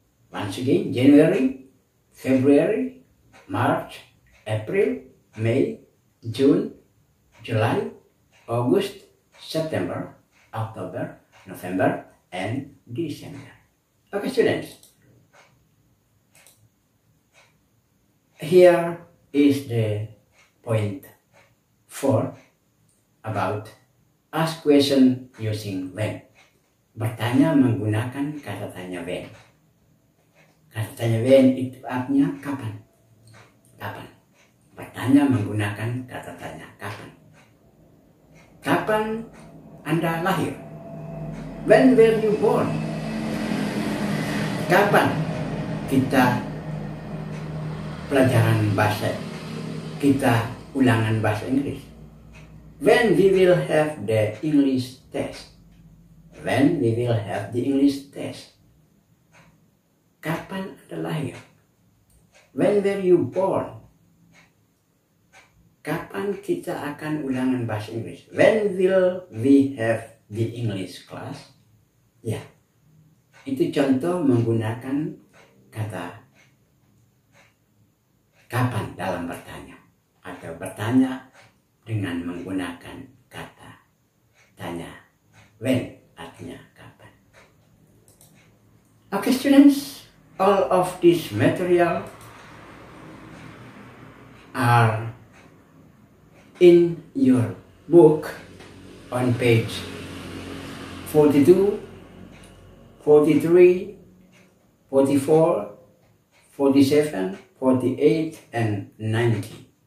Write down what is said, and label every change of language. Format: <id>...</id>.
<en>Once again, January, February, March, April, May, June, July, August, September, October, November, and December. Okay, students. Here is the point 4 about ask question using when.</en> <id>Bertanya menggunakan kata tanya when. Kata tanya when itu artinya kapan. Kapan. Bertanya menggunakan kata tanya kapan. Kapan Anda lahir?</id> <en>When were you born?</en> <id>Kapan kita pelajaran bahasa, kita ulangan bahasa Inggris?</id> <en>When we will have the English test? When we will have the English test?</en> <id>Kapan Anda lahir?</id> <en>When were you born?</en> <id>Kapan kita akan ulangan bahasa Inggris?</id> <en>When will we have the English class?</en> <id>Ya, itu contoh menggunakan kata kapan dalam bertanya. Atau bertanya dengan menggunakan kata tanya. When artinya kapan.</id> <en>Okay students, all of this material are in your book on page 42, 43, 44, 47, 48, and 90.</en>